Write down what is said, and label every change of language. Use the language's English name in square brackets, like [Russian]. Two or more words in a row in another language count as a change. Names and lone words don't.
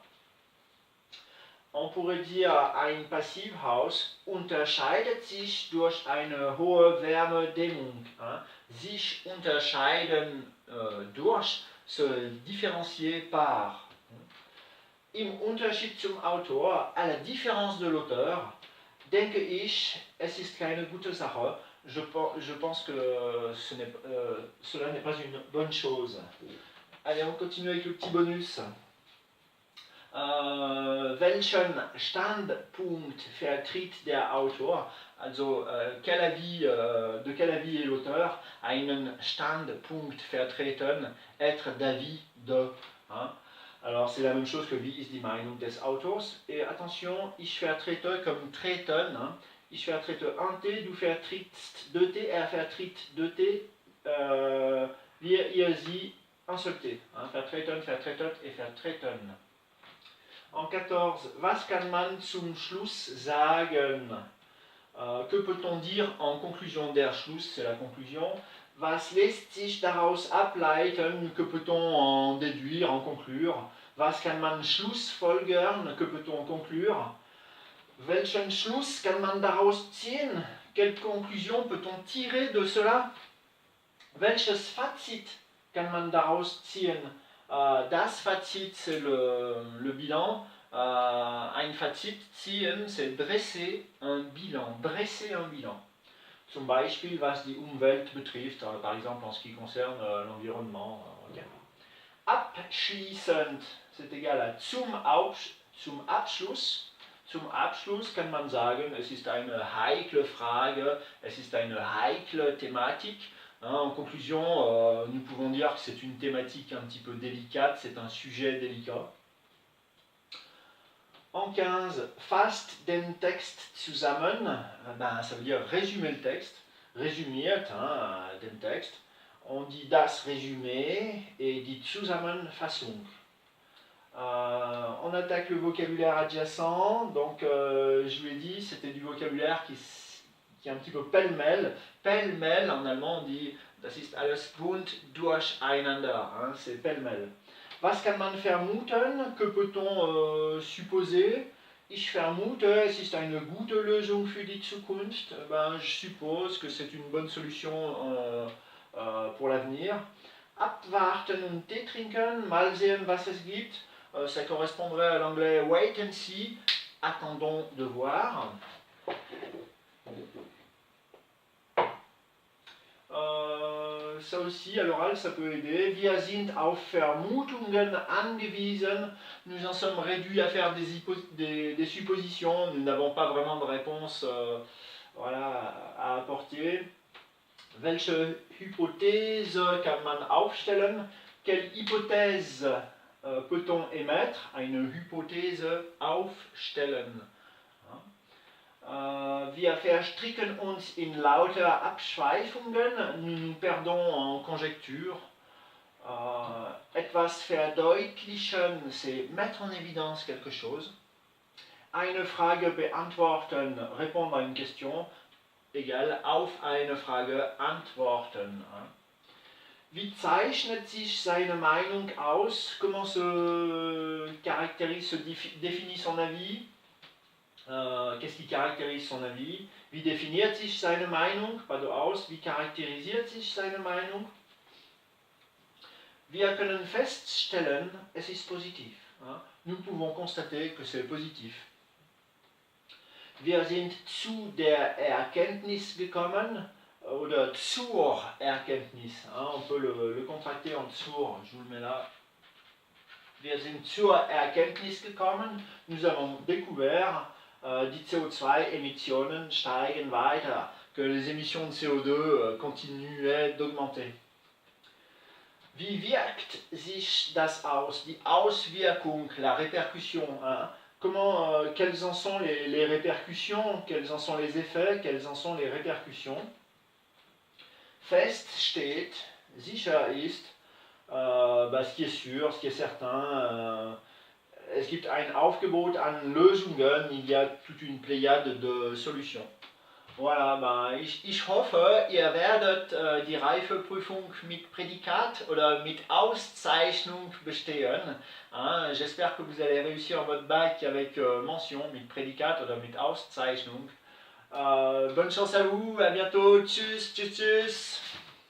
[French] On pourrait dire, [German] ein Passivhaus unterscheidet sich durch eine hohe Wärmedämmung. Sich unterscheiden durch, [French] se différencier par. [German] Im Unterschied zum Autor, [French] à la différence de l'auteur, [German] denke ich, es ist keine gute Sache. [French] Je pense que cela n'est pas une bonne chose. Allez, on continue avec le petit bonus. [German] Welchen Standpunkt vertritt der Autor? Also, [French] de quel avis est l'auteur? [German] Einen Standpunkt vertreten, [French] être d'avis de. Alors, c'est la même chose que [German] wie ist die Meinung des Autors. [French] Et attention, [German] ich vertrete comme treten. Ich vertrete [French] un T, [German] du vertrittst [French] deux T, [German] er vertritt [French] deux T, [German] wir, ihr, sie, [French] un seul T. [German] Vertreten, vertretet et vertreten. En 14, was kann man zum Schluss sagen? [French] Que peut-on dire en conclusion? [German] Der Schluss, [French] c'est la conclusion. [German] Was lässt sich daraus ableiten? [French] Que peut-on en déduire, en conclure? [German] Was kann man schlussfolgern? [French] Que peut-on conclure? [German] Welchen Schluss kann man daraus ziehen? [French] Quelle conclusion peut-on tirer de cela? [German] Welches Fazit kann man daraus ziehen? Das Fazit, [French] c'est le bilan. [German] Ein Fazit ziehen, [French] c'est dresser un bilan. Dresser un bilan. [German] Zum Beispiel, was die Umwelt betrifft, [French] par exemple en ce qui concerne l'environnement. Okay. Abschließend, c'est égal à [German] zum Abschluss. Zum Abschluss kann man sagen, es ist eine heikle Frage, es ist eine heikle Thematik. [French] En conclusion, nous pouvons dire que c'est une thématique un petit peu délicate, c'est un sujet délicat. En 15, [German] fasst den Text zusammen, [French] ça veut dire résumer le texte, [German] résumiert den Text. [French] On dit [German] das Résumé [French] et [German] die Zusammenfassung. [French] On attaque le vocabulaire adjacent, donc je vous l'ai dit, c'était du vocabulaire qui est un petit peu pêle-mêle. Pêle-mêle, en allemand, on dit [German] das ist alles bunt durcheinander, [French] c'est pêle-mêle. [German] Was kann man vermuten? [French] Que peut-on supposer? [German] Ich vermute, es ist eine gute Lösung für die Zukunft. [French] Je suppose que c'est une bonne solution pour l'avenir. [German] Abwarten und Tee trinken, mal sehen, was es gibt. [French] Ça correspondrait à l'anglais [English] wait and see, [French] attendons de voir. Ça aussi, à l'oral, ça peut aider. [German] Wir sind auf Vermutungen angewiesen. [French] Nous en sommes réduits à faire des suppositions. Nous n'avons pas vraiment de réponse à apporter. [German] Welche Hypothese kann man aufstellen? [French] Quelle hypothèse peut-on émettre? [German] Eine Hypothese aufstellen. Wir verstricken uns in lauter Abschweifungen. [French] Nous nous perdons en conjecture. [German] Etwas verdeutlichen, [French] c'est mettre en évidence quelque chose. [German] Eine Frage beantworten, [French] répondre à une question, égale [German] auf eine Frage antworten. Wie zeichnet sich seine Meinung aus? [French] Comment se définit son avis? Qu'est-ce qui caractérise son avis? [German] Wie definiert sich seine Meinung? [French] Pas de aus. [German] Wie charakterisiert sich seine Meinung? Wir können feststellen, es ist positiv. [French] Nous pouvons constater que c'est positif. [German] Wir sind zu der Erkenntnis gekommen, oder zur Erkenntnis. [French] On peut le contracter en zur, je vous le mets là. [German] Wir sind zur Erkenntnis gekommen, [French] nous avons découvert. [German] Die CO2-Emissionen steigen weiter, [French] que les émissions de CO2 continuaient d'augmenter. [German] Wie wirkt sich das aus? Die Auswirkung, [French] la répercussion. Hein? Quelles en sont les répercussions, quels en sont les effets, quelles en sont les répercussions? [German] Fest steht, sicher ist, [French] ce qui est sûr, ce qui est certain. [German] Es gibt ein Aufgebot an Lösungen, [French] il y a toute une pléiade de solutions. Voilà, [German] ich hoffe, ihr werdet die Reifeprüfung mit Prädikat oder mit Auszeichnung bestehen. [French] Hein, j'espère que vous allez réussir votre bac avec mention, [German] mit Prädikat oder mit Auszeichnung. [French] Bonne chance à vous, à bientôt, [German] tschüss, tschüss, tschüss.